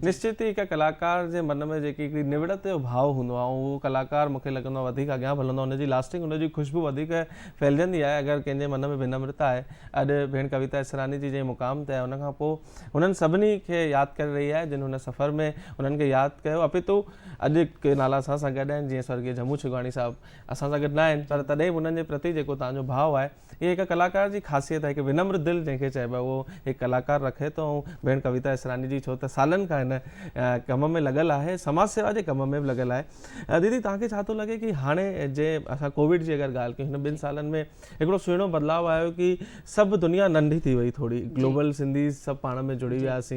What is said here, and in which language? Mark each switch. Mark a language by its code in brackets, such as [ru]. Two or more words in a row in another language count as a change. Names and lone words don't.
[sd] निश्चित ई हिकु कलाकार जे मन में जेकी हिकिड़ी निविड़त जो भाव हूंदो आहे, उहो कलाकार मूंखे लॻंदो आहे वधीक अॻियां हलंदो आहे, हुनजी लास्टिंग, हुनजी ख़ुशबू वधीक फैलिजंदी आहे अगरि कंहिंजे मन में विनम्रता आहे। अॼु भेण कविता इसरानी जी जंहिं मुक़ाम ते आहे, उनखां पोइ हुननि सभिनी खे यादि करे रही आहे जिन हुन सफ़र में हुननि खे यादि कयो। अपितु अॼु के नाला असां सां गॾु आहिनि, जीअं स्वर्गीय झमू छिगवाणी साहिबु असां सां गॾु न आहिनि, पर तॾहिं बि हुननि जे प्रति जेको तव्हांजो भाव आहे, इहे हिकु कलाकार जी ख़ासियत आहे। हिकु विनम्र दिलि जंहिंखे चइबो आहे, उहो हिकु कलाकार रखे थो। ऐं भेण कविता इसरानी जी छो त सालनि खां हिन कम में लॻल आहे, समाज सेवा जे कम में बि लॻल आहे। दीदी, तव्हांखे छा थो लॻे कि हाणे जे असां कोविड जी अगरि ॻाल्हि कयूं, हिन 2 सालनि में हिकिड़ो सुहिणो बदिलाव आयो कि सभु दुनिया नंढी थी वई, थोरी ग्लोबल सिंधी सभु पाण में जुड़ी वियासीं।